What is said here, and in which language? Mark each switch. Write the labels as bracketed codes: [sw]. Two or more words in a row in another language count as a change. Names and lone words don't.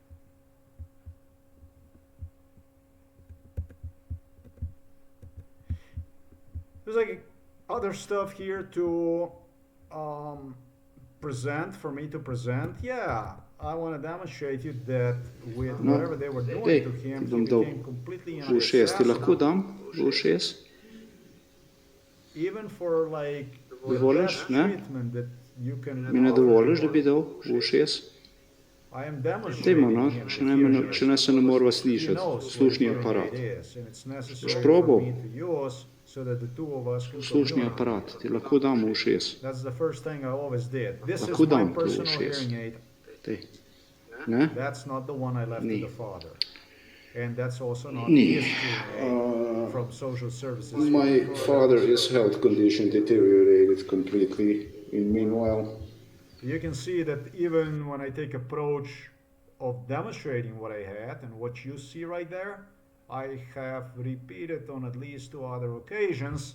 [en] There's like other stuff here to present, for me to present. Yeah, I want to demonstrate you that with whatever they were doing to him, he became completely inaccessible. Even for like the best treatment that you can [sl] Mi ne dovoliš, da bi dal v ušes? [en] I am [sl] Dajmo, [en] demonstrating [sl] no, [en] him [sl] če ne se ne morava slišati, slušni aparat. Boš probal? Slušni aparat, ti lahko dam v ušes. [en] That's the first thing I always did. This is [sl] Lahko [en] my [sl] dam to v [en] personal [sl] ušes. [en] hearing aid. [sl] Tej. Ne? [en] That's not the one I left [sl] Ni. [en] to the father. And that's also not [sl] Ni. [en] his hearing aid from social services. My father's health condition deteriorated completely. Meanwhile, You can see that even when I take approach of demonstrating what I had and what you see right there, I have repeated on at least 2 other occasions.